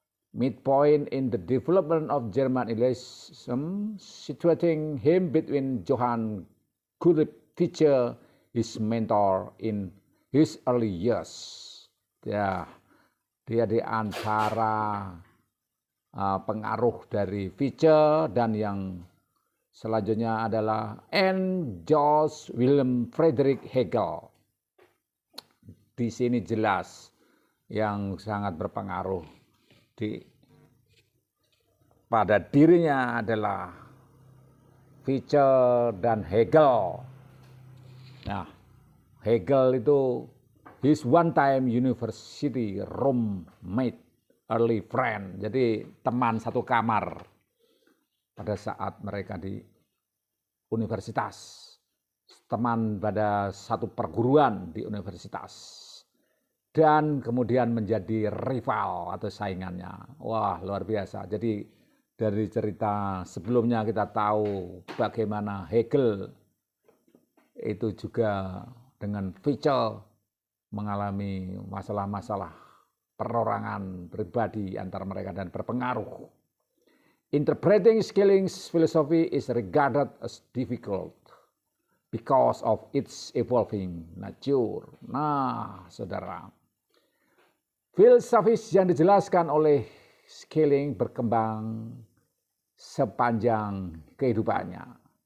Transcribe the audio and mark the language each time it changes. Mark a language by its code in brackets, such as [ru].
[en] Midpoint in the development of German idealism, situating him between Johann Gottlieb Fichte, his mentor in his early years. [id] Ya, dia di antara pengaruh dari Fichte dan yang selanjutnya adalah Georg Wilhelm Friedrich Hegel. Di sini jelas yang sangat berpengaruh pada dirinya adalah Fichte dan Hegel. [en] Nah, Hegel itu his one time university roommate, early friend. [id] Jadi teman satu kamar pada saat mereka di universitas. Teman pada satu perguruan di universitas. Dan kemudian menjadi rival atau saingannya. Wah, luar biasa. Jadi dari cerita sebelumnya kita tahu bagaimana Hegel itu juga dengan Fichte mengalami masalah-masalah perorangan pribadi antara mereka dan berpengaruh. [en] Interpreting Schelling's philosophy is regarded as difficult because of its evolving nature. [id] Nah, saudara, filsafis yang dijelaskan oleh Schelling berkembang sepanjang kehidupannya.